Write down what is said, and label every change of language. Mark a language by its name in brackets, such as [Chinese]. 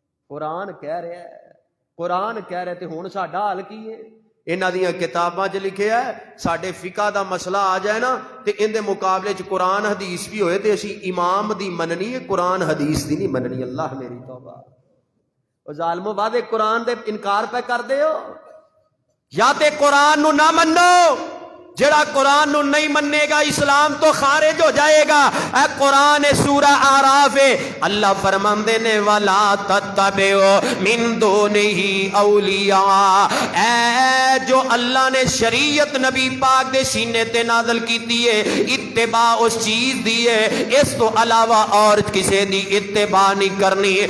[Punjabi] قرآن کہہ رہا ہے قرآن کہہ رہے تے ہن ساڈا حال کی ہے؟ انہاں دیاں کتاباں چ لکھیا ہے ساڈے فقہ دا مسئلہ آ جائے نا تے ان دے مقابلے چ قرآن حدیث بھی ہوئے تے اسی امام دی مننی ہے قرآن حدیث دی نہیں مننی. اللہ میری توبہ. او ظالمو بعد قرآن دے انکار پہ کر دے ہو یا تے قرآن نو نہ منو. جڑا قرآن نو نہیں منے گا اسلام تو خارج ہو جائے گا. اے قرآن سورہ آراف ہے اللہ فرماندے نے [Arabic] ولا تتبعوا من دونہ اولیاء. [Punjabi] اے جو اللہ نے شریعت نبی پاک دے سینے تے نازل کیتی ہے اتباع اس چیز دی ہے اس تو علاوہ اور کسے دی اتباع نہیں کرنی.